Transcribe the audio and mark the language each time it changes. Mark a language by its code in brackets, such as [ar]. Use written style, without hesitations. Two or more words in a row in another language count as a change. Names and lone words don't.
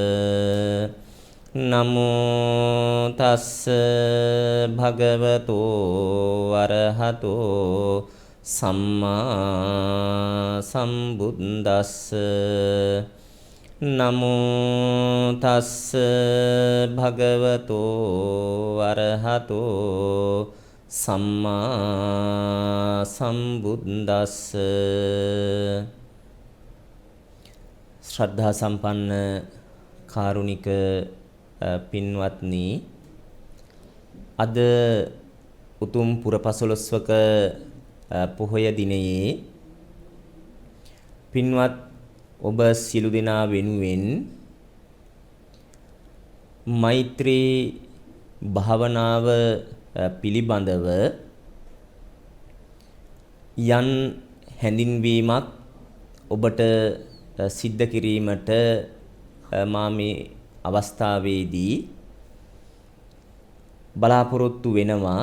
[pi] නමෝ තස්ස භගවතෝ අරහතෝ සම්මා සම්බුද්දස්ස නමෝ තස්ස භගවතෝ අරහතෝ සම්මා සම්බුද්දස්ස. [si] ශ්‍රද්ධා සම්පන්න කාරුණික පින්වත්නි, අද උතුම් පුරපසළොස්වක පොහොය දිනයේ පින්වත් ඔබ සියලු දෙනා වෙනුවෙන් මෛත්‍රී භාවනාව පිළිබඳව යන් හැඳින්වීමක් ඔබට සිද්ධ කිරීමට මා මේ අවස්ථාවේදී බලාපොරොත්තු වෙනවා.